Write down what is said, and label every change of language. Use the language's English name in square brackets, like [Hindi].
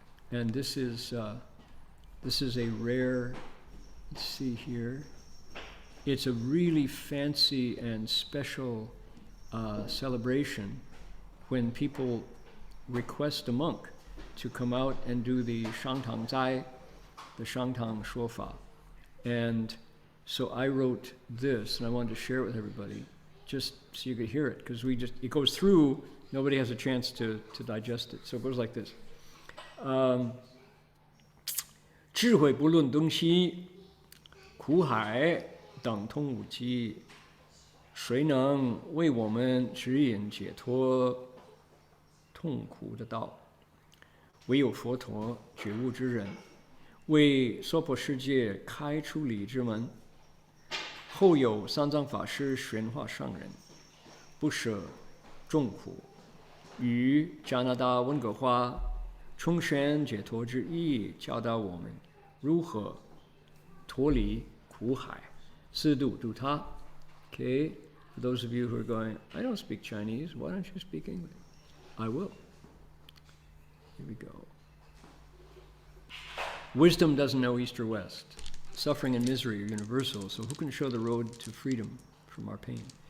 [English] And this is a rare, let's see here, it's a really fancy and special celebration when people request a monk to come out and do the Shangtang Zai, the Shangtang Shuofa. And so I wrote this, and I wanted to share it with everybody, just so you could hear it, because it goes through, nobody has a chance to digest it. So it goes like this. [Chinese] 智慧不论东西，苦海等同无期，谁能为我们指引解脱痛苦的道？唯有佛陀觉悟之人，为娑婆世界开出理之门。后有三藏法师玄化上人，不舍众苦，与加拿大温哥华重宣解脱之意，教导我们如何脱离苦海，自度度他。 [English] Okay, for those of you who are going, I don't speak Chinese, why don't you speak English? I will. Here we go. Wisdom doesn't know east or west. Suffering and misery are universal, so who can show the road to freedom from our pain?